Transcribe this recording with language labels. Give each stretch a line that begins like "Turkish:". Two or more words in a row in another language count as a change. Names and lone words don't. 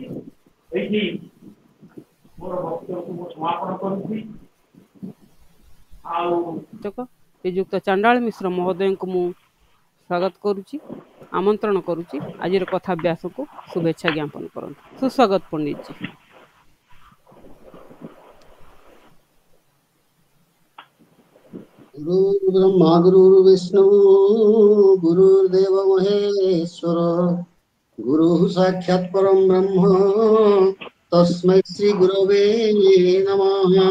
Odia: ଏଇଠି ମୋର ବକ୍ତବ୍ୟକୁ ମୁଁ ସମାପନ କରୁଛି। ଆଉ ଶ୍ରୀଯୁକ୍ତ ଚାଣ୍ଡାଳ ମିଶ୍ର ମହୋଦୟଙ୍କୁ ମୁଁ ସ୍ୱାଗତ କରୁଛି, ଆମନ୍ତ୍ରଣ କରୁଛି। ଆଜିର କଥାଭ୍ୟାସକୁ ଶୁଭେଚ୍ଛା ଜ୍ଞାପନ କରନ୍ତୁ। ସୁସ୍ୱାଗତ ପଣ୍ଡିତଜୀ।
Sanskrit: गुरु ब्रह्मा गुरु विष्णु गुरुर्देव महेश्वर गुरु साक्षात् परम ब्रह्म तस्मै श्री गुरवे नमः।